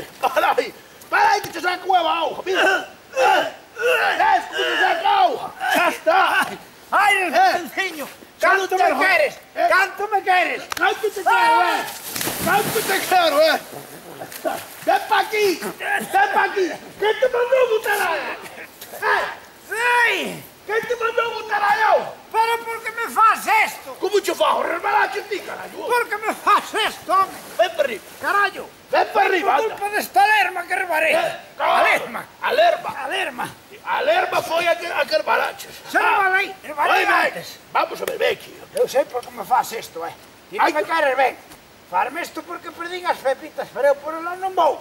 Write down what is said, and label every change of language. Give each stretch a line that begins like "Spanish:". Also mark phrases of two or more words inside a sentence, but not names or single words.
Galician: Para aí que te saco eu auga, mira. Ves, que te saca auga. Xa está. Ai, Raspamicinho, canto me queres? Canto me queres? Canto te quero, Canto te quero, Ven pa' aquí. Que te mandou botar aí? Ei! Quem te mandou botar aí, eu? Pero por que me faz isto? Como te faço? Resbalaste ti, caralho. Por que me faz isto, hombre? Ven para arriba. Carallo! Ven para arriba, Por anda. culpa desta lerma que rebarei. A lerma. A lerma foi a que rebalaches. Se rebalei antes. Vamos a ver, ven aquí. Eu sei por que me faz isto, Ti non me queres ben. Farme isto porque perdín as pepitas, pero eu por ela non vou.